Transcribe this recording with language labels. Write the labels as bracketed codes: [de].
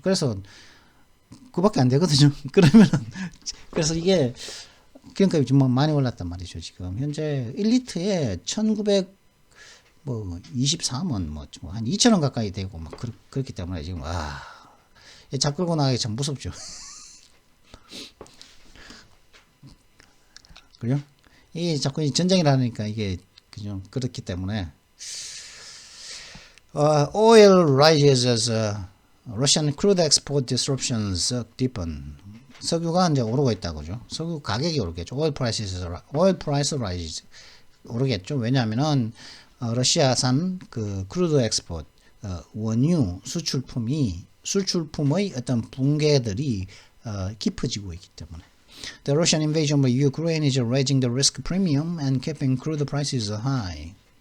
[ko] 그래서 그밖에 안 되거든요. 그래서 이게 그러니까 좀 많이 올랐단 말이죠. 지금 현재 1리터에 1923원, 한 2,000원 가까이 되고 막 그렇기 때문에 지금 차 끌고 나가기 참 무섭죠. 그래요? 이게 자꾸 전쟁이라니까 이게 그냥 그렇기 때문에 [en] oil rises as Russian crude export disruptions deepen. [ko] 석유가 이제 오르고 있다고죠. 석유 가격이 오르겠죠. [en] oil price rise 오르겠죠. [ko] 왜냐하면은 러시아산 그 크루드 엑스포트 원유 수출품의 어떤 붕괴들이 깊어지고 있기 때문에. [en] The Russian invasion of Ukraine is raising the risk premium and keeping crude prices high.